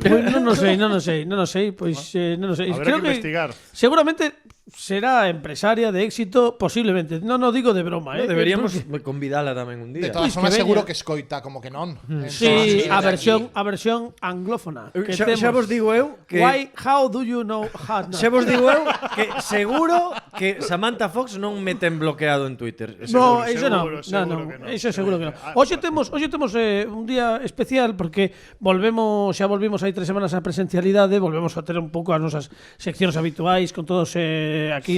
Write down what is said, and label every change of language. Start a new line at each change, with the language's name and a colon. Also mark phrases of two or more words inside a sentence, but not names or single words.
Galician: Pois non sei, pois non sei. Habrá que investigar. Seguramente será empresaria de éxito, posiblemente. Non o digo de broma, Deberíamos convidala tamén un día. De todas formas, seguro que escoita, como que non. Sí, a versión anglófona. Xa vos digo eu que
English: How do you know how?
Galician: Xa vos digo eu que seguro que Samantha Fox non me ten bloqueado en Twitter. No, iso non. Seguro que non. Iso seguro que non. Hoxe temos un día especial porque volvemos hai 3 semanas a presencialidade, volvemos a ter un pouco as nosas seccións habituais con todos aquí